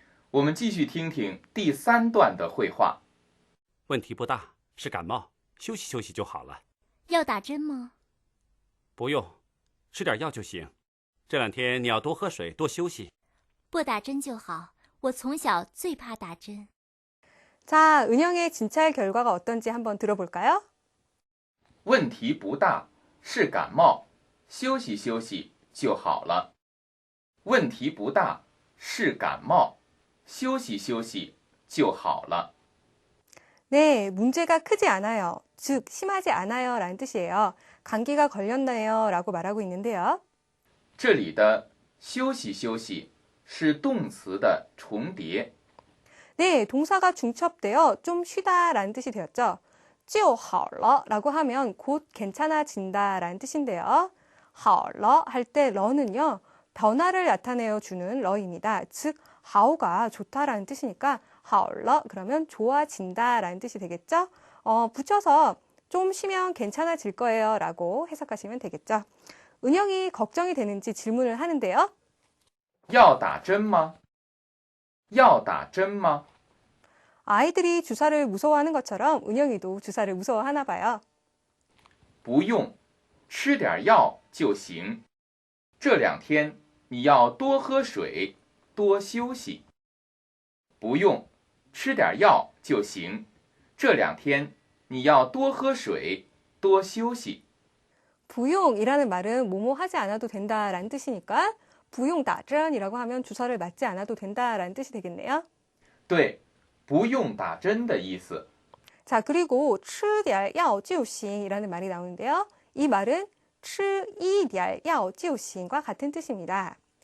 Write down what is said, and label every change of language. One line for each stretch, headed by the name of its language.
Chinese: 我们继续听听第3段的绘画。问题不大，是感冒，休息休息就好了。要打针吗？不用，吃点药就行。这2天你要多喝水，多休息。不打针就好，我从小最怕打针。
Korean: 자, 은영의 진찰 결과가 어떤지 한번 들어볼까요?
Chinese: 问题不大，是感冒，休息休息就好了。问题不大，是感冒，休息休息就好了。
Korean: 네, 문제가 크지 않아요. 즉, 심하지 않아요 라는 뜻이에요. 감기가 걸렸나요? 라고 말하고 있는데요.
Chinese: 这里的休息休息是动词的重叠。
Korean: 네, 동사가 중첩되어 좀 쉬다 라는 뜻이 되었죠.
Chinese: 就好了
Korean: 라고 하면 곧 괜찮아진다 라는 뜻인데요.
Chinese: 好了
Korean: 할 때 러는요, 변화를 나타내어 주는 러입니다. 즉, 하오가 좋다라는 뜻이니까
Chinese: 好了
Korean: 그러면 좋아진다 라는 뜻이 되겠죠. 붙여서 좀 쉬면 괜찮아질 거예요 라고 해석하시면 되겠죠. 은영이 걱정이 되는지 질문을 하는데요. 要打针吗?要打针吗? 아이들이 주사를 무서워하는 것처럼 은영이도 주사를 무서워하나 봐요.
Chinese: 不用，吃点药就行。这2天你要多喝水，多休息。不用，吃点药就行。这2天你要多喝水，多休息。
Korean: 부용이라는 말은 뭐뭐 하지 않아도 된다라는 뜻이니까 부용打针이라고 하면 주사를 맞지 않아도 된다라는 뜻이 되겠네요.
Chinese: 对，不用打针的意思。
Korean: 자, 그리고
Chinese: 吃点药就行
Korean: 이라는 말이 나오는데요. 이 말은
Chinese: 吃一点药就行
Korean: 과 같은 뜻입니다.